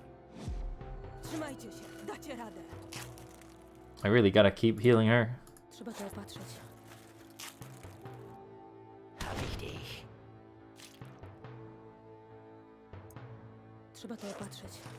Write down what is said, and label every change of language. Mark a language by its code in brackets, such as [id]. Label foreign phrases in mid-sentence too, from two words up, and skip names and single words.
[pl] Trzymajcie się, dacie radę. [en] I really gotta keep healing her. [pl] Trzeba to opatrzyć. [de] Hab ich dich. [pl] Trzeba to opatrzyć.